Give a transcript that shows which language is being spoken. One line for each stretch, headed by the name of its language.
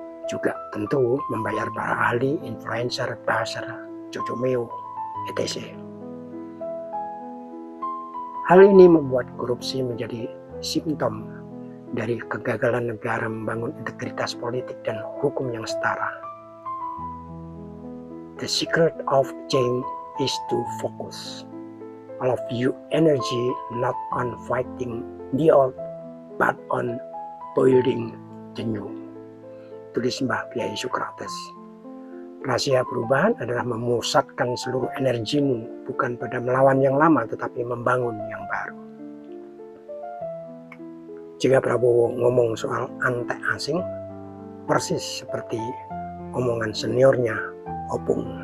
Indonesian: juga tentu membayar para ahli, influencer, buzzer, cocomeo, etc. Hal ini membuat korupsi menjadi simptom dari kegagalan negara membangun integritas politik dan hukum yang setara.
English: The secret of change is to focus all of your energy not on fighting the old but on building the new.
Indonesian: Tulis Mbah Kyai Sokrates. Rahasia perubahan adalah memusatkan seluruh energimu bukan pada melawan yang lama tetapi membangun yang baru. Jika Prabowo ngomong soal antek asing, persis seperti omongan seniornya Opung.